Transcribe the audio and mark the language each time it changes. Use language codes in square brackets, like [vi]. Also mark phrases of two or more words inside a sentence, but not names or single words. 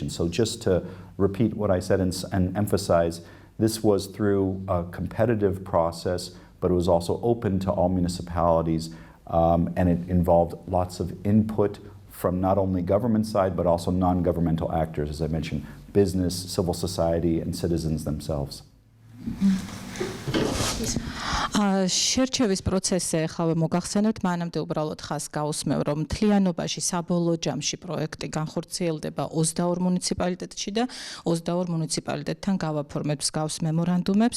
[en] So just to repeat what I said and emphasize, this was through a competitive process, but it was also open to all municipalities, and it involved lots of input from not only government side, but also non-governmental actors, as I mentioned, business, civil society, and citizens themselves. [ka] შერჩევის პროცესზე ხავე მოგახსენებთ მანამდე უბრალოდ ხას გაუსმევ რომ მთლიანობაში საბოლოო ჯამში პროექტი განხორციელდება 22 მუნიციპალიტეტში და 22 მუნიციპალიტეტთან გავაფორმებთ მსგავს მემორანდუმებს.